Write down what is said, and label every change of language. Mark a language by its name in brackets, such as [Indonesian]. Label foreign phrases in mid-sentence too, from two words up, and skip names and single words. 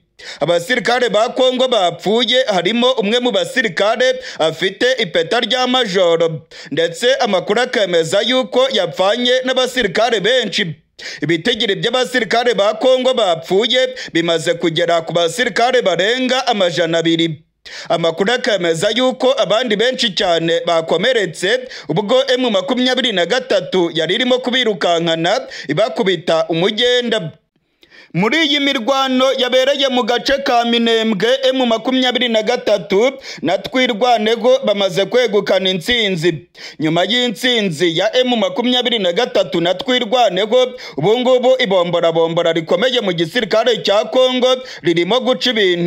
[Kinyarwanda] Abasirikare ba Congo bapfuye harimo umwe mu basirikare afite ipeta rya majoro, ndetse amakuru akemeza yuko yapfanye n'abasirikare benshi. Ibitigiri by'abasirikare ba Congo bapfuye bimaze kugera ku basirikare barenga 200. Amakuru akemeza yuko abandi benshi cyane bakomeretse ubwo M23 yari irimo kubirukankana ibakubita umugenda. Muri iyi mirwano yabereye mu gace ka Minembwe, M23 na twirwaneho bamaze kwegukana intsinzi. Nyuma y'intsinzi ya M23 na twirwaneho, ubu ngubu ibombora rikomeye mu gisirikare cya Congo ririmo guca ibintu.